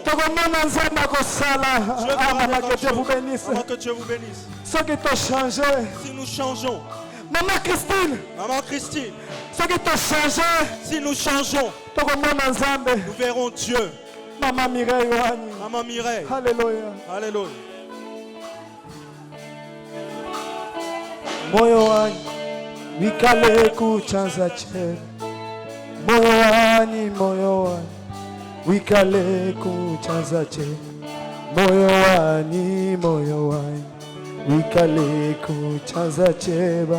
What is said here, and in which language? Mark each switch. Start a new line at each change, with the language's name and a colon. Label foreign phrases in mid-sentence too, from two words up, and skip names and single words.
French: que Dieu vous bénisse. Maman, que Dieu vous bénisse. Si nous changeons, Maman Christine, si nous changeons, nous verrons Dieu. Maman Mireille. Alléluia. Alléluia.
Luba-Katanga: Moyo wanyu wikale kuchanza che. Moyo wanyu wikale kuchanza che. Moyo wanyu wikale kuchanza cheba.